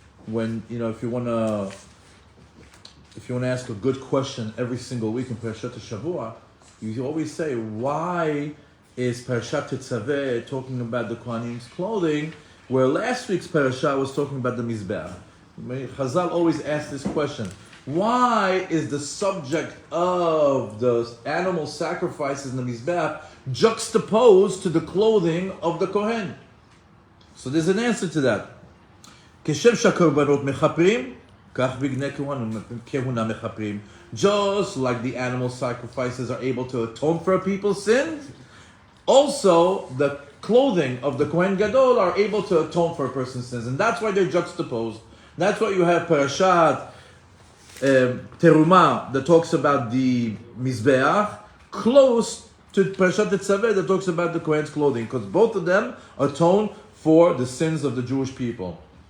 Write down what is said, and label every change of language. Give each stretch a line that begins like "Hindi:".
English: when if you wanna ask a good question every single week in Parashat Shavua, you always say, why is Parashat Tetzaveh talking about the Kohanim's clothing, where last week's parasha was talking about the Mizbeach? Chazal always ask this question. Why is the subject of the animal sacrifices in the Mizbeach juxtaposed to the clothing of the Kohen? So there's an answer to that.
Hebrew: כשם שהקורבנות מחפרים, כך בגדי כהונה מחפרים.
English: Just like the animal sacrifices are able to atone for a people's sins, also the clothing of the Kohen Gadol are able to atone for a person's sins. And that's why they're juxtaposed. That's why you have Parashat Terumah that talks about the Mizbeach, close to Parashat Tetzaveh that talks about the Kohen's clothing, because both of them atone for the sins of the Jewish people.